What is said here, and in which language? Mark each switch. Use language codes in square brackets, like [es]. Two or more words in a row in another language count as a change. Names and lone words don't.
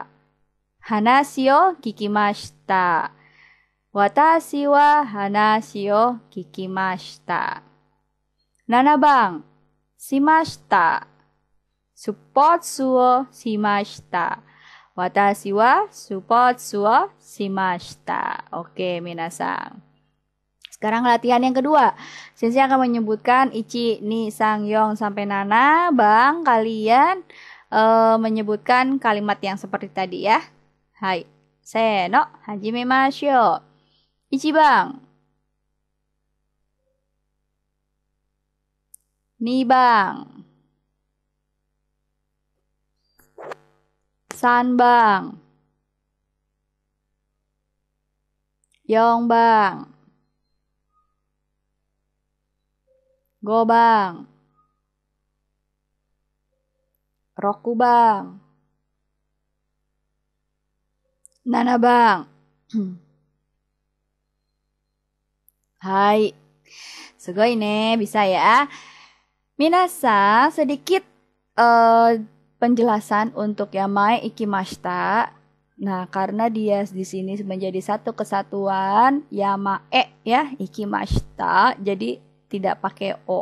[ja] 話を聞きました。私は話を聞きました。7番、しました。スポーツをしました。私はスポーツをしました。Oke, minasan. [id] Sekarang latihan yang kedua. Sensei akan menyebutkan ichi, ni, sang, yong sampai nana. Bang, kalian menyebutkan kalimat yang seperti tadi ya. [ja] はい。せーの, hajimemashou. Ichibang. 2 番。3番。4番。5番。6番。7番。Hai. すごいね, [id] bisa ya. Minasan, sedikit penjelasan untuk [ja] 山へ 行きました. [id] Nah, karena dia di sini menjadi satu kesatuan yamae ya, ikimashita, jadi tidak pakai o.